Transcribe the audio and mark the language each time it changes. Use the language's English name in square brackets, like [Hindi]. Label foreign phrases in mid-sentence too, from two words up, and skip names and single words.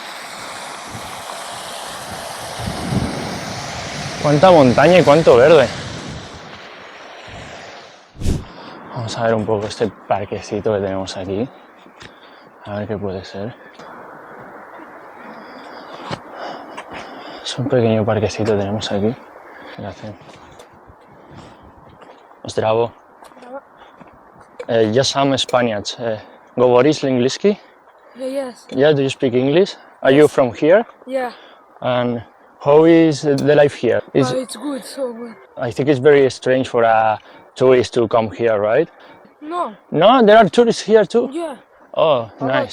[Spanish] Cuánta montaña y cuánto verde. Vamos a ver un poco este parquecito que tenemos aquí. A ver qué puede ser. Es un pequeño parquecito que tenemos aquí. Gracias. [Serbian] Zdravo. Ja sam Spaniard. Govoriš anglicky? [English] Yes. Yeah, do you speak English? Are you from here? Yeah. And how is the life here? It's good. So good. I think it's very strange for a tourist to come here, right? No. No, there are tourists here too. Yeah. Oh, A nice.